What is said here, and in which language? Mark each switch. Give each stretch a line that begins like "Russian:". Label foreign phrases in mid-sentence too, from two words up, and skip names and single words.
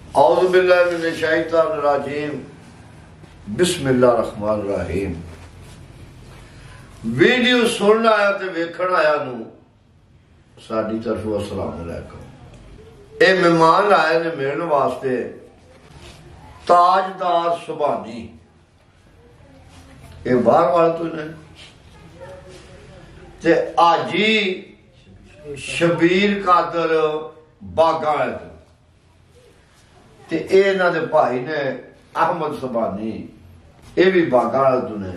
Arabic: أعوذ بالله من الشيطان الرجيم۔ بسم الله الرحمن الرحيم.
Punjabi: ویڈیو سننا آیا تے ویکھن آیا نوں ساڈی طرفوں
Arabic: السلام عليكم.
Punjabi: اے مہمان آئے نیں ملن واسطے تاجدار سبحانی، یہ باہر والے توں نیں تے حاجی شبیر قادر باگا تے ایہناں دے بھائی نیں احمد سبحانی، یہ بھی باگا توں نیں.